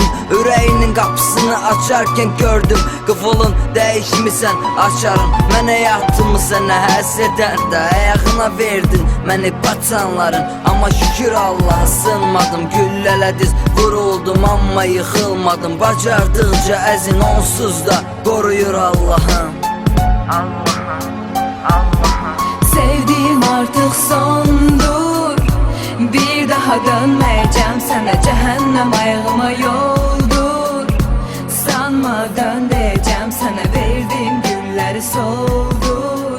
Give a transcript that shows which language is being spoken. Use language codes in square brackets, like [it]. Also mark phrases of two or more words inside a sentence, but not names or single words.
[az] Ürəyinin qapısını açarkən gördüm, qıfılın dəyişmisən açarın. Mən həyatımı sənə həsədən də ayağına verdin məni batanların, amma şükür Allah'a sınmadım. Güllələ diz vuruldum amma yıxılmadım, bacardıqca əzin onsuz da qoruyur Allah'ım. [tr] Sevdiğim artık sondur, bir daha dönmeyeceğim sana, cehennem ayağıma yoldur. Sanma dönmeyeceğim sana, verdiğim gülleri soldur.